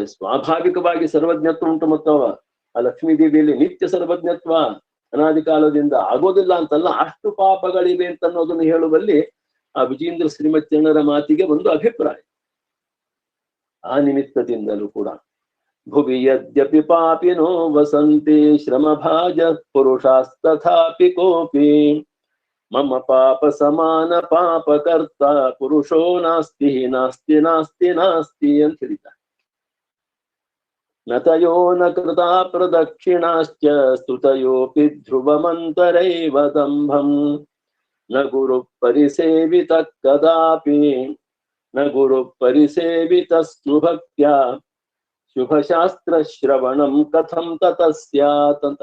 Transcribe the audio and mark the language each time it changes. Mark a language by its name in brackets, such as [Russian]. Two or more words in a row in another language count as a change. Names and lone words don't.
[Kannada] ಸ್ವಾಭಾವಿಕವಾಗಿ ಸರ್ವಜ್ಞತ್ವ ಉಂಟು ಮತ್ತು ಆ ಲಕ್ಷ್ಮೀದೇವಿಯಲ್ಲಿ ನಿತ್ಯ ಸರ್ವಜ್ಞತ್ವ ಅನಾದಿ ಕಾಲದಿಂದ ಆಗೋದಿಲ್ಲ ಅಂತಲ್ಲ, ಅಷ್ಟು ಪಾಪಗಳಿವೆ ಅಂತನ್ನೋದನ್ನು ಹೇಳುವಲ್ಲಿ ಆ ವಿಜೇಂದ್ರ ಶ್ರೀಮಚ್ಚರಣರ ಮಾತಿಗೆ ಒಂದು ಅಭಿಪ್ರಾಯ. ಆ ನಿಮಿತ್ತದಿಂದಲೂ ಕೂಡ [Sanskrit] ಭುವಿ ಯದ್ಯಪಿ ಪಾಪಿನೋ ವಸಂತಿ ಶ್ರಮಭಾಜ ಪುರುಷಾಸ್ತಥಾಪಿ ಕೋಪಿ ಮಮ ಪಾಪ ಸಮಾನ ಪಾಪಕರ್ತ ಪುರುಷೋ ನಾಸ್ತಿ ನಾಸ್ತಿ ನಾಸ್ತಿ ನಾಸ್ತಿ [Kannada] ಅಂತ ಹೇಳಿದ್ದಾರೆ. [Sanskrit] ನತಯೋ ನ ಕೃತ ಪ್ರದಕ್ಷಿಣಾಶ್ಚ ಸ್ತುತಯೋಪಿ ಧ್ರುವಮಂತರೈವ ದಂಭಂ ನ ಗುರು ಪರಿಸೇವಿತ ಕದಾಪಿ ನ ಗುರು ಪರಿಸೇವಿತಸ್ತು ಭಕ್ತ್ಯಾ ಶುಭಶಾಸ್ತ್ರ ಶ್ರವಣಂ ಕಥಂ ತತಸ್ಯಾತ್ ಅಂತ.